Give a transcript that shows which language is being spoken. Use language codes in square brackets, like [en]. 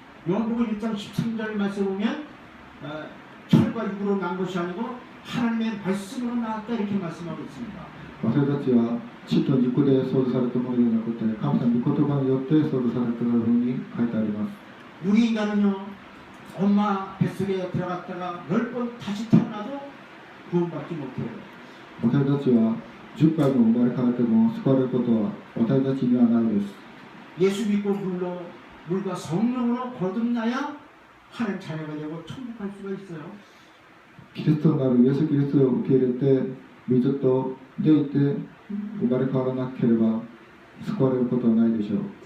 [ko] 요한복음 1장 13절 말씀 보면 혈과 육으로 난 것이 아니고 하나님의 말씀으로 나왔다 이렇게 말씀하고 있습니다. [ja] 私たちは血と肉で創造されたものではなくて神様の御言葉によって創造されたというふうに書いてあります。 [ko] 우리 인간은요 엄마 뱃속에 들어갔다가 10번 다시 태어나도 구원받지 못해요. [ja] 私たちは10回も生まれ変わっても救われることは私たちにはないです。 [ko] 예수 믿고 물과 성령으로 거듭나야 하나님 자녀가 되고 천국 갈 수가 있어요. [ja] キリストになるイエス・キリストを受け入れて水と出いて生まれ変わらなければ救われることはないでしょう。